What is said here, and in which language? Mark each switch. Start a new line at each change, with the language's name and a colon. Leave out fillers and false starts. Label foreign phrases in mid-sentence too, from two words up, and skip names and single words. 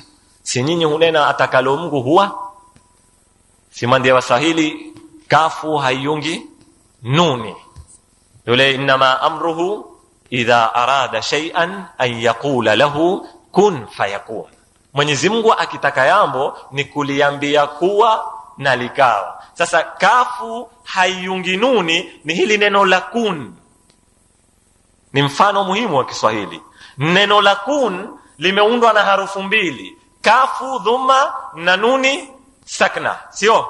Swahili: Si nyinyi hunena atakalo Mungu huwa? Si mandia Waswahili kafu hayungi nuni, yule
Arabic: إنما أمره إذا أراد شيئا أن يقول له كن فيكون.
Swahili: Mwenyezi Mungu akitaka jambo ni kuliambia kuwa na likawa. Sasa kafu hayungi nuni ni hili neno la kun, ni mfano muhimu wa Kiswahili. Neno la kun limeundwa na harufu mbili, kafu dhumma na nuni sakna, sio?